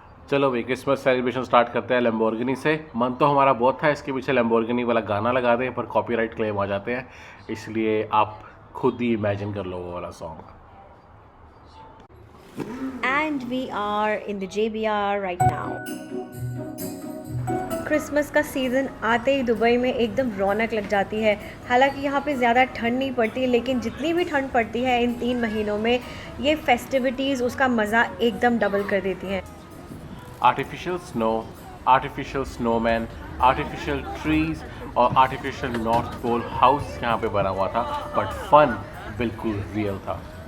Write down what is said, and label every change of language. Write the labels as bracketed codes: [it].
[hi] चलो भाई, Christmas celebration start करते हैं लैम्बोर्गिनी से। मन तो हमारा बहुत था इसके पीछे लैम्बोर्गिनी वाला गाना लगा दें, पर कॉपीराइट क्लेम आ जाते हैं, इसलिए आप खुद ही इमेजिन कर लो वो वाला song. [en] And we are in the JBR right now. [hi] Christmas का सीज़न आते ही दुबई में एकदम रौनक लग जाती है। हालांकि यहाँ पे ज़्यादा ठंड नहीं पड़ती, लेकिन जितनी भी ठंड पड़ती है इन 3 महीनों में, ये फेस्टिविटीज़ उसका मज़ा एकदम डबल कर देती हैं। Artificial snow, artificial snowman, artificial trees और आर्टिफिशियल नॉर्थ पोल हाउस यहाँ पे बना हुआ था, बट फन बिल्कुल रियल था।